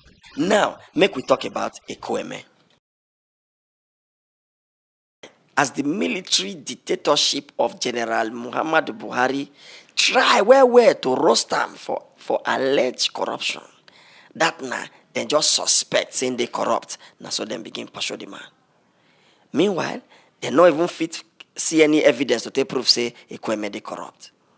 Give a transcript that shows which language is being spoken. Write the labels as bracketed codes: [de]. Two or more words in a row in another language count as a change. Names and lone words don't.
[pcm] Now, make we talk about Ekweme. As the military dictatorship of General Muhammadu Buhari try well to roast am for alleged corruption, that na dem just suspect saying they corrupt, na so dem begin pursue the man. Meanwhile, dem no even fit see any evidence to take proof say Ekweme dey corrupt.